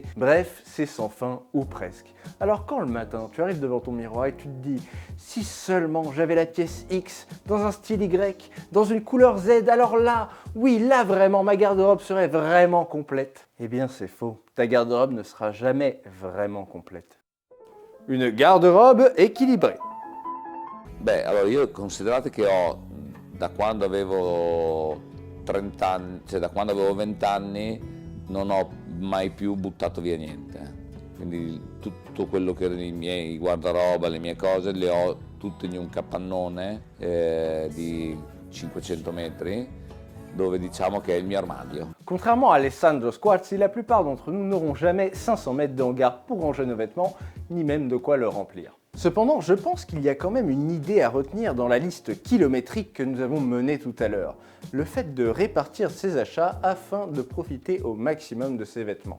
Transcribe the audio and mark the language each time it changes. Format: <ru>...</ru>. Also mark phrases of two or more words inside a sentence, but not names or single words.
<fr>Bref, c'est sans fin ou presque. Alors quand le matin, tu arrives devant ton miroir et tu te dis « Si seulement j'avais la pièce X, dans un style Y, dans une couleur Z, alors là, oui, là vraiment, ma garde-robe serait vraiment complète. » Eh bien c'est faux, ta garde-robe ne sera jamais vraiment complète. Une garde-robe équilibrée.</fr> <it>Beh, allora io considerate che da quando avevo 30 anni, cioè da quando avevo 20 anni, non ho mai più buttato via niente. Quindi tutto quello che erano i miei guardaroba, le mie cose, le ho tutte in un capannone di 500 metri, dove diciamo che è il mio armadio.</it> <fr>Contrairement à Alessandro Squarzi, la plupart d'entre nous n'auront jamais 500 mètres de hangar pour ranger nos vêtements, ni même de quoi le remplir. Cependant, je pense qu'il y a quand même une idée à retenir dans la liste kilométrique que nous avons menée tout à l'heure. Le fait de répartir ses achats afin de profiter au maximum de ses vêtements.</fr>